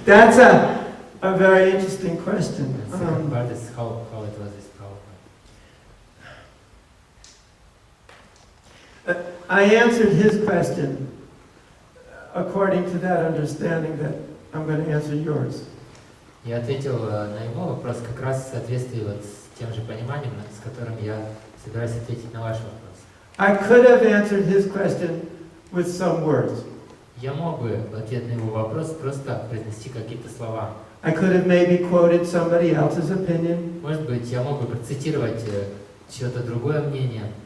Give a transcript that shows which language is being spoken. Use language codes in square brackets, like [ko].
[en] That's a very interesting question. The second part is how it was with Prabhupada. I answered his question according to that understanding that I'm going to answer yours. [ru] Я ответил на его вопрос как раз в соответствии вот с тем же пониманием, с которым я собираюсь ответить на ваш вопрос. [en] I could have answered his question with some words. [ru] Я мог бы в ответ на его вопрос просто произнести какие-то слова. [en] I could have maybe quoted somebody else's opinion. [ru] Может быть, я мог бы процитировать чье-то другое мнение.